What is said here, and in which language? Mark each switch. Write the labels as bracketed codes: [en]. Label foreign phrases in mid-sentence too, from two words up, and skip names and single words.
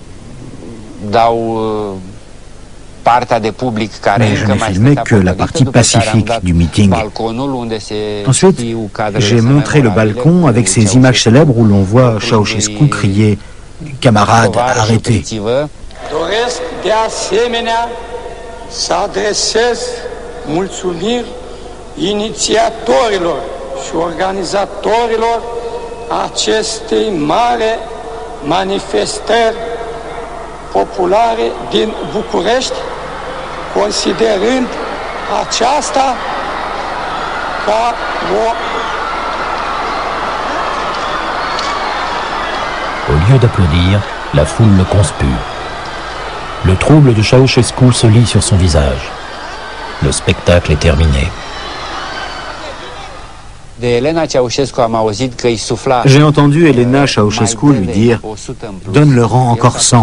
[fr] Mais je n'ai filmé que la partie pacifique du meeting. Ensuite, j'ai montré le balcon avec ces images célèbres où l'on voit Ceausescu crier « Camarades, arrêtez !» [ro] Doresc de asemenea să adresez mulțumiri inițiatorilor și organizatorilor acestei mari manifestări populare din București, considerând aceasta ca o... [fr] Au lieu d'applaudir, la foule le conspue. Le trouble de Ceausescu se lit sur son visage. Le spectacle est terminé. J'ai entendu Elena Ceausescu lui dire « Donne le rang encore 100 ».